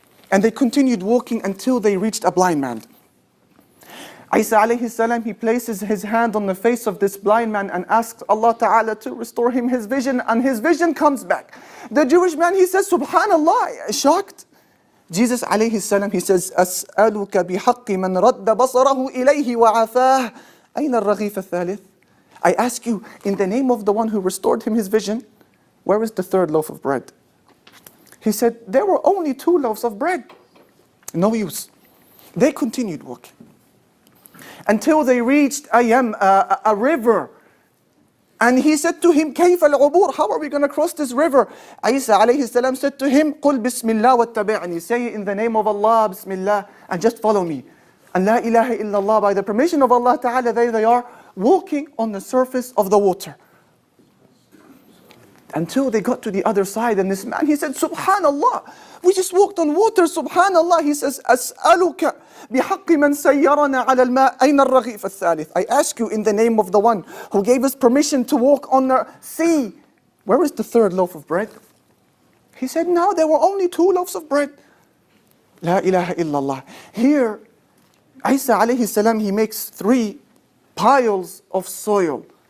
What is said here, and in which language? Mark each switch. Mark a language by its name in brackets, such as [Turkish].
[English] And they continued walking until they reached a blind man. Isa alayhi salam, he places his hand on the face of this blind man and asks Allah Ta'ala to restore him his vision, and his vision comes back. The Jewish man, he says, Subhanallah, shocked. Jesus alayhi salam, he says, [Arabic] أسألك بحق من رد بصره إليه وعافاه أين الرغيف الثالث? [English] I ask you, in the name of the one who restored him his vision, where is the 3rd loaf of bread? He said, there were only 2 loaves of bread. No use. They continued walking until they reached a river. And he said to him, [Arabic] كيف العبور? [English] How are we going to cross this river? Isa alayhi salam said to him, [Arabic] قل بسم الله واتبعني. [English] Say in the name of Allah, Bismillah, and just follow me. And La ilaha illallah, by the permission of Allah Ta'ala, there they are, walking on the surface of the water. Until they got to the other side, and this man, he said, Subhanallah, we just walked on water, Subhanallah. He says, [Arabic] أسألك بحق من سيرنا على الماء أين الرغيف الثالث? [English] I ask you in the name of the one who gave us permission to walk on the sea, where is the 3rd loaf of bread? He said, no, there were only 2 loaves of bread. La ilaha illallah. Here, Isa alayhi salam, he makes 3 piles of soil.